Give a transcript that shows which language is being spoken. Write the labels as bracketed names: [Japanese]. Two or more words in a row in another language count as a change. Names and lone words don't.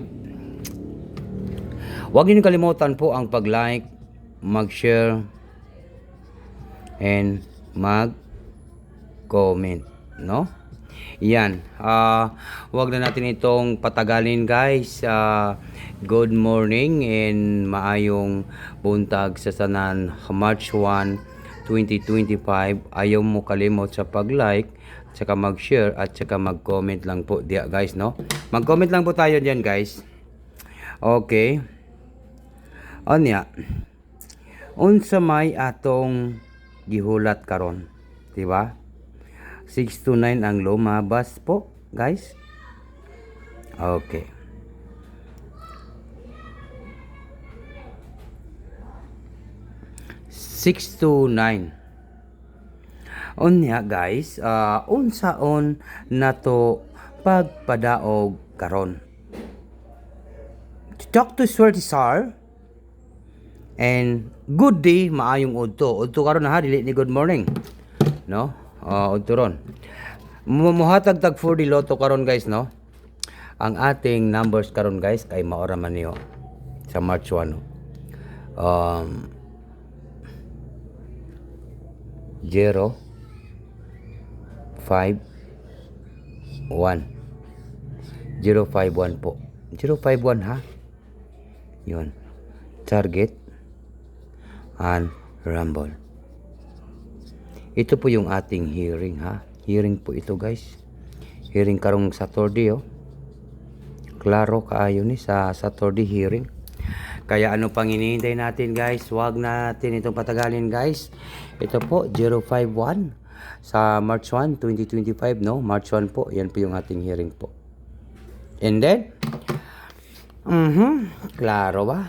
[Filipino] Huwag niyo kalimutan po ang pag-like, mag-share, and mag-comment, no? Yan. Huwag na natin itong patagalin guys. [English] Good morning and [Cebuano] maayong buntag sa tanan. March 1, 2025. Ayaw mo kalimot sa pag-like, [Filipino] tsaka mag-share at tsaka mag-comment lang po diya guys, no? Mag-comment lang po tayo diyan guys. Okay. [Cebuano] Onya. Unsa may atong gihulat karon, di ba? [Filipino] 629 ang lumabas po, guys. [English] Okay. Six to nine. [Cebuano] Unya guys, unsaon nato pagpadaog karon. [English] Talk to Sir and good day, [Cebuano] maayong udto. Udto karon na ha, dili ni [English] good morning. [Cebuano] No? Udto ron. Muhatag tag 4D Lotto karon guys, no? [Filipino] Ang ating [Cebuano] numbers karon guys kay maora man niyo sa March 1. 0 5 1 051 po. [English] 051 ha. Yun. Target and rumble. [Filipino] Ito po yung ating hearing ha. Hearing po ito guys. [Cebuano] Hearing karong Saturday oh. Klaro kaayo ni sa [English] Saturday hearing. [Filipino] Kaya ano pang hinihintay natin guys? Huwag natin itong patagalin guys. Ito po 051 sa March 1, 2025, no? March 1 po. Yan po yung ating hearing po. [English] And then [Cebuano] klaro ba?